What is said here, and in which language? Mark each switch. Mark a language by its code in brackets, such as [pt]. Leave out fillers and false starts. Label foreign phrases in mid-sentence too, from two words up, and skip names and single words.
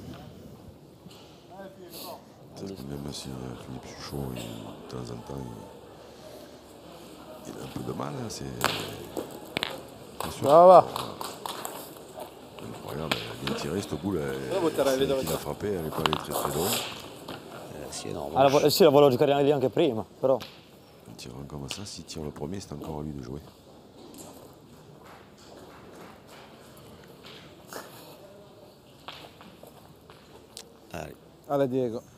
[fr] Même si Philippe Suchot, de temps en temps, il a un peu de mal. C'est sûr. Ça va. Regarde, elle a bien tiré cette boule. [it] Buttare le [fr] Celle qui l'a frappé, elle n'est pas allée très très loin. C'est énorme. [it] Sì, la volevo giocare lì anche prima, però. [fr] En tirant comme ça, s'il tire le premier, c'est encore à lui de jouer. Allez, Allez, Diego.